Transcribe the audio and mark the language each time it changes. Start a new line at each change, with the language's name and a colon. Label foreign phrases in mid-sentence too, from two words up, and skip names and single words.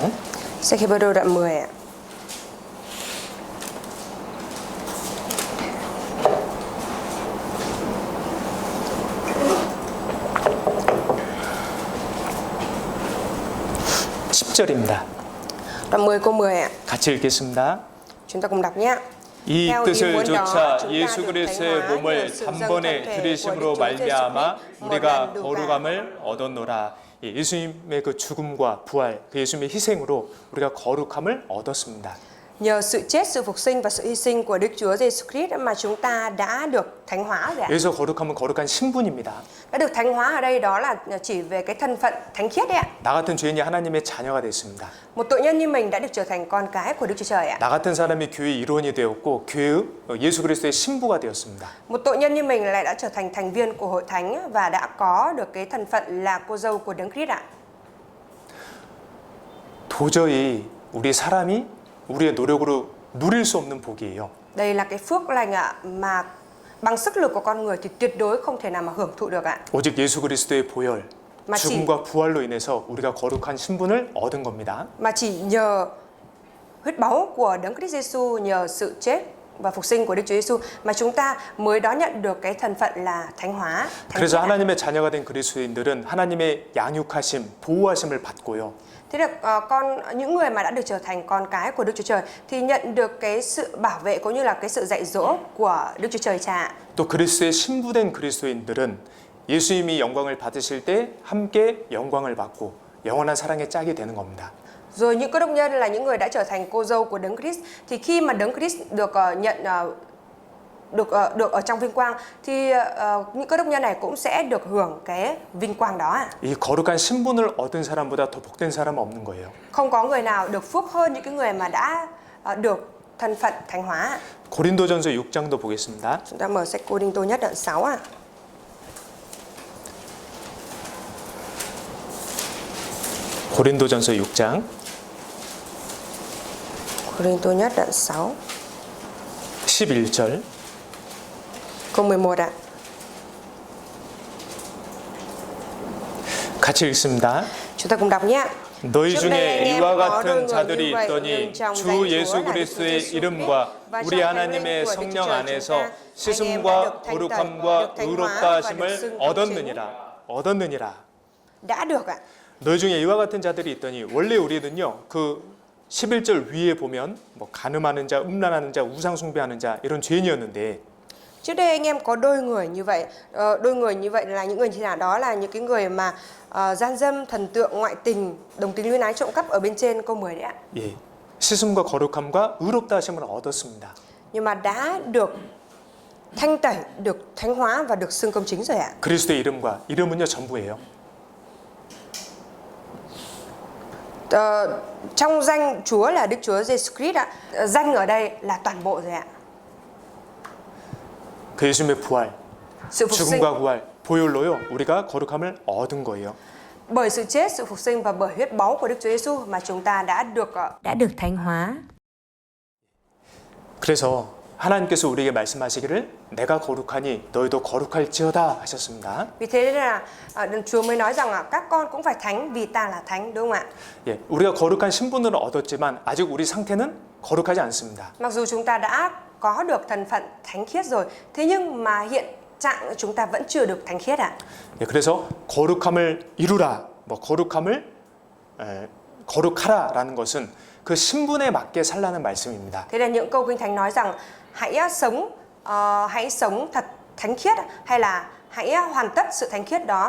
Vietnamese: Sách Hebrew đoạn 10 ạ.
Korean: (10절입니다)
Vietnamese: Đoạn 10 câu 10 ạ.
Korean: 같이 읽겠습니다.
Vietnamese: Chúng ta cùng đọc nhé.
Korean: 이
Vietnamese: Theo ý
Korean: 뜻을
Vietnamese: muốn đó,
Korean: 조차
Vietnamese: chúng ta
Korean: 예수
Vietnamese: được
Korean: 그리스도의
Vietnamese: thánh hóa
Korean: 몸을
Vietnamese: nhờ sự dâng
Korean: 단번에
Vietnamese: thân thể của
Korean: 들이심으로
Vietnamese: Đức Chúa Giêsu
Korean: 말미암아
Vietnamese: Christ một
Korean: 우리가
Vietnamese: lần đủ cả.
Korean: 거룩함을 얻었노라. 예수님의 그 죽음과 부활, 그 예수님의 희생으로 우리가 거룩함을 얻었습니다.
Vietnamese: Nhờ sự chết, sự phục sinh và sự hy sinh của Đức Chúa Giêsu Christ mà chúng ta đã được thánh hóa rồi ạ.
Korean: 여기서 거룩함은 거룩한 신분입니다.
Vietnamese: Đã được thánh hóa ở đây đó là chỉ về cái thân phận thánh khiết đấy ạ.
Korean: 나 같은 죄인이 하나님의 자녀가 됐습니다.
Vietnamese: Một tội nhân như mình đã được trở thành con cái của Đức Chúa Trời ạ.
Korean: 나 같은 사람이 교회의 일원이 되었고 교회의 예수 그리스도의 신부가 되었습니다.
Vietnamese: Một tội nhân như mình lại đã trở thành thành viên của hội thánh và đã có được cái thân phận là cô dâu của Đấng Christ ạ.
Korean: 도저히 우리 사람이 우리의 노력으로 누릴 수 없는 복이에요.
Vietnamese: Đây là cái phước lành ạ mà bằng sức lực của con người thì tuyệt đối không thể nào mà hưởng thụ được ạ.
Korean: 오직 예수 그리스도의 보혈, 마치- 죽음과 부활로 인해서 우리가 거룩한 신분을 얻은 겁니다.
Vietnamese: Mà chỉ nhờ huyết báu của Đấng Christ Giêsu, nhờ sự chết và phục sinh của Đức Chúa Giêsu mà chúng ta mới đón nhận được cái thân phận là thánh hóa. thánh
Korean: 그래서
Vietnamese: khiết ạ.
Korean: 하나님의 자녀가 된 그리스도인들은 하나님의 양육하심, 보호하심을 받고요.
Vietnamese: Thế được những người mà đã được trở thành con cái của Đức Chúa Trời thì nhận được cái sự bảo vệ cũng như là cái sự dạy dỗ của Đức Chúa Trời Cha.
Korean: 또 그리스도의 신부된 그리스도인들은 예수님이 영광을 받으실 때 함께 영광을 받고 영원한 사랑의 짝이 되는 겁니다.
Vietnamese: Rồi những cơ đốc nhân là những người đã trở thành cô dâu của Đấng Christ thì khi mà Đấng Christ được được ở trong vinh quang thì những cơ đốc nhân này cũng sẽ được hưởng cái vinh quang đó ạ.
Korean: 이 거룩한 신분을 얻은 사람보다 더 복된 사람은 없는 거예요.
Vietnamese: Không có người nào được phước hơn những cái người mà đã được thân phận thánh hóa ạ.
Korean: 고린도전서 6장도 보겠습니다.
Vietnamese: Chúng ta mở sách Cô Đinh Tô nhất đoạn 6 ạ.
Korean: 고린도전서 6장
Vietnamese: Cô Đinh Tô nhất đoạn 6
Korean: 11절
Vietnamese: câu 11 ạ.
Korean: 같이 읽습니다.
Vietnamese: Chúng ta cùng đọc nhé.
Korean: 너희
Vietnamese: Trước đây anh
Korean: 중에
Vietnamese: em
Korean: 이와
Vietnamese: có đôi
Korean: 같은
Vietnamese: người
Korean: 자들이
Vietnamese: như vậy,
Korean: 있더니
Vietnamese: nhưng trong
Korean: 주
Vietnamese: danh Chúa
Korean: 예수
Vietnamese: là Đức Chúa
Korean: 그리스도의
Vietnamese: Giêsu
Korean: 이름과
Vietnamese: Christ và
Korean: 우리
Vietnamese: trong
Korean: 하나님의
Vietnamese: thánh linh của Đức
Korean: 성령
Vietnamese: Chúa Trời
Korean: 안에서
Vietnamese: chúng ta, anh em đã được
Korean: 씻음과
Vietnamese: thanh tẩy,
Korean: 거룩함과
Vietnamese: được thánh
Korean: 의롭다
Vietnamese: hóa và được
Korean: 하심을
Vietnamese: xưng công
Korean: 얻었느니라. 얻었느니라.
Vietnamese: đã được ạ.
Korean: 너희 중에 이와 같은 자들이 있더니 원래 우리는요. 그 11절 위에 보면 뭐 간음하는 자, 음란하는 자, 우상 숭배하는 자 이런 죄인이었는데
Vietnamese: Trước đây anh em có đôi người như vậy. Đôi người như vậy là những người như nào? Đó là những cái người mà gian dâm, thần tượng, ngoại tình, đồng tính luyến ái, trộm cắp ở bên trên câu 10 đấy ạ.
Korean: 예. 씻음과 거룩함과 의롭다 하심을 얻었습니다.
Vietnamese: Nhưng mà đã được thanh tẩy, được thánh hóa và được xưng công chính rồi ạ.
Korean: 그리스도의 이름과 이름은요 전부예요.
Vietnamese: Trong danh Chúa là Đức Chúa Giêsu Christ ạ. Danh ở đây là toàn bộ rồi ạ.
Korean: 그 예수님의 부활,
Vietnamese: Sự phục sinh
Korean: 죽음과 부활, 보혈로요 우리가 거룩함을 얻은 거예요.
Vietnamese: bởi sự chết, sự phục sinh và bởi huyết báu của Đức Chúa Giêsu mà chúng ta đã được thánh hóa.
Korean: 그래서 하나님께서 우리에게 말씀하시기를 내가 거룩하니 너희도 거룩할지어다 하셨습니다.
Vietnamese: Vì thế nên là Chúa mới nói rằng các con cũng phải thánh vì ta là thánh, đúng không ạ?
Korean: 예, 우리가 거룩한 신분을 얻었지만 아직 우리 상태는 거룩하지 않습니다.
Vietnamese: Mặc dù chúng ta đã có được thân phận thánh khiết rồi, thế nhưng mà hiện trạng chúng ta vẫn chưa được thánh khiết ạ.
Korean: 예, 그래서 거룩함을 이루라, 뭐 거룩하라라는 것은 그 신분에 맞게 살라는 말씀입니다.
Vietnamese: Thế là những câu Kinh Thánh nói rằng hãy sống thật thánh khiết hay là hãy hoàn tất sự thánh khiết đó.